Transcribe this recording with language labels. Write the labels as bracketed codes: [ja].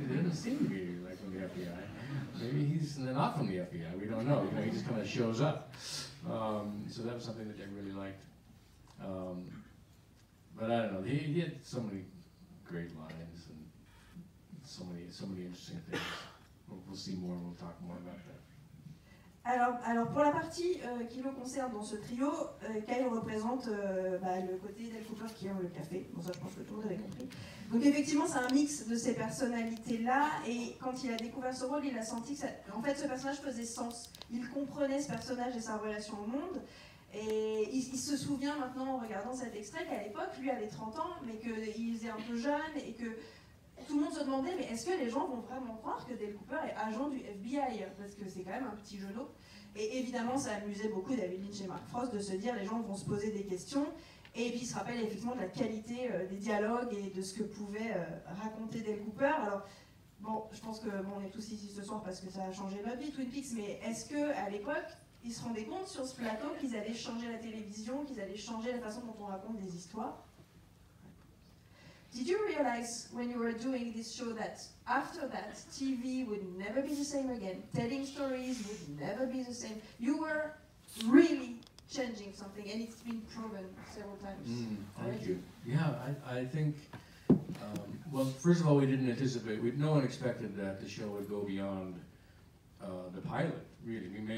[en] He doesn't seem to be like from the FBI. Maybe he's not from the FBI. We don't know. You know, he just kind of shows up. So that was something that they really liked. But I don't know. He had so many great lines and so many interesting things. We'll see more. We'll talk more about that. [fr] Alors pour la partie qui le concerne dans ce trio, Kyle représente le côté Dale Cooper qui aime le café. Bon, ça je pense que tout le monde avait compris. Donc effectivement c'est un mix de ces personnalités-là, et quand il a découvert ce rôle, il a senti que en fait ce personnage faisait sens. Il comprenait ce personnage et sa relation au monde. Et il se souvient maintenant en regardant cet extrait qu'à l'époque, lui avait 30 ans, mais qu'il était un peu jeune et que tout le monde se demandait, mais est-ce que les gens vont vraiment croire que Dale Cooper est agent du FBI? Parce que c'est quand même un petit genou. Et évidemment, ça amusait beaucoup David Lynch et Mark Frost de se dire, les gens vont se poser des questions. Et puis, il se rappelle effectivement de la qualité des dialogues et de ce que pouvait raconter Dale Cooper. Alors, bon, je pense que on est tous ici ce soir parce que ça a changé notre vie, Twin Peaks, mais est-ce qu'à l'époque, ils se rendaient compte sur ce plateau qu'ils allaient changer la télévision, qu'ils allaient changer la façon dont on raconte des histoires? [en] Did you realize when you were doing this show that after that, TV would never be the same again? Telling stories would never be the same. You were really changing something, and it's been proven several times. Thank you. Yeah, I think, well, first of all, we didn't anticipate, no one expected that the show would go beyond the pilot, really.